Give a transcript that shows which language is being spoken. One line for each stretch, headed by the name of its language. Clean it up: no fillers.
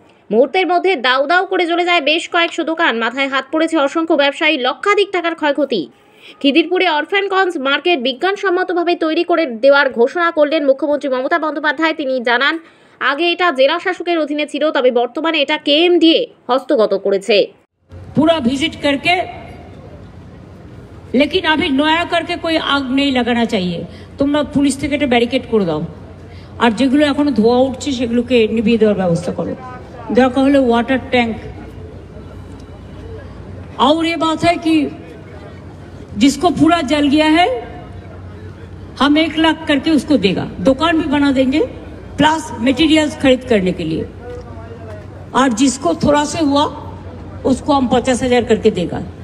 Bangla: মুহূর্তের মধ্যে দাউ দাউ করে জ্বলে যায় বেশ কয়েকশো দোকান, মাথায় হাত পড়েছে অসংখ্য ব্যবসায়ী, লক্ষাধিক টাকার ক্ষয়ক্ষতি। খিদিরপুরে অরফ্যানগঞ্জ মার্কেট বিজ্ঞানসম্মতভাবে তৈরি করে দেওয়ার ঘোষণা করলেন মুখ্যমন্ত্রী মমতা বন্দ্যোপাধ্যায়। তিনি জানান, আগে এটা জেলা শাসকের অধীনে ছিল, তবে বর্তমানে এটা কেএমডিএ হস্তগত করেছে।
Hindi: पूरा विजिट करके, लेकिन अभी नया करके कोई आग नहीं लगाना चाहिए।
Bangla: তোমরা পুলিশ থেকে এটা ব্যারিকেড করে দাও, আর যেগুলো এখনো ধোয়া উঠছে সেগুলোকে নিভিয়ে দেওয়ার ব্যবস্থা করো। দরকার হলে ওয়াটার टैंक।
Hindi: और ये बात है कि जिसको पूरा जल गया है हम 1 लाख करके उसको देगा, दुकान भी बना देंगे प्लस मटेरियल्स खरीद करने के लिए। और जिसको थोड़ा से हुआ उसको हम 50,000 करके देगा।